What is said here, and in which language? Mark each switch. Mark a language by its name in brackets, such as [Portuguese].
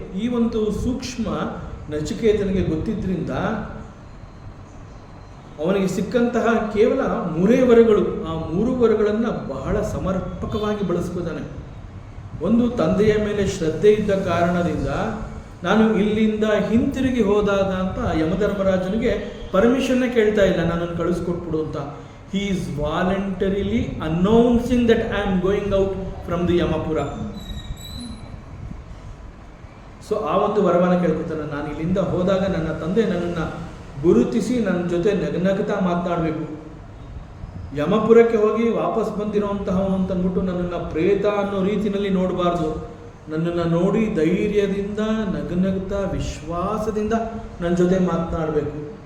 [Kannada] ಈ ಒಂದು ಸೂಕ್ಷ್ಮ ನಚಿಕೇತನಿಗೆ ಗೊತ್ತಿದ್ದರಿಂದ ಅವನಿಗೆ ಸಿಕ್ಕಂತಹ ಕೇವಲ 3 ವರಗಳು, ಆ 3 ವರಗಳನ್ನು ಬಹಳ ಸಮರ್ಪಕವಾಗಿ ಬಳಸ್ಕೋತಾನೆ. ಒಂದು, ತಂದೆಯ ಮೇಲೆ ಶ್ರದ್ಧೆ ಇದ್ದ ಕಾರಣದಿಂದ ನಾನು ಇಲ್ಲಿಂದ ಹಿಂತಿರುಗಿ ಹೋದಾಗ ಅಂತ ಯಮಧರ್ಮರಾಜನಿಗೆ ಪರ್ಮಿಷನ್ನೇ ಕೇಳ್ತಾ ಇಲ್ಲ, ನನ್ನನ್ನು ಕಳಿಸ್ಕೊಟ್ಬಿಡು ಅಂತ. [English] he is voluntarily announcing that I am going out from the Yamapura. [Kannada] So ಆ ಒಂದು ವರವನ್ನು ಕೇಳ್ಕೊತಾನೆ. ನಾನು ಇಲ್ಲಿಂದ ಹೋದಾಗ ನನ್ನ ತಂದೆ ನನ್ನನ್ನು ಗುರುತಿಸಿ ನನ್ನ ಜೊತೆ ನಗನಗ್ತಾ ಮಾತನಾಡಬೇಕು. ಯಮಪುರಕ್ಕೆ ಹೋಗಿ ವಾಪಸ್ ಬಂದಿರೋಂತಹವನು ಅಂತಂದ್ಬಿಟ್ಟು ನನ್ನನ್ನು ಪ್ರೇತ ಅನ್ನೋ ರೀತಿಯಲ್ಲಿ ನೋಡಬಾರ್ದು. ನನ್ನನ್ನು ನೋಡಿ ಧೈರ್ಯದಿಂದ ನಗನಗ್ತಾ ವಿಶ್ವಾಸದಿಂದ ನನ್ನ ಜೊತೆ ಮಾತನಾಡಬೇಕು.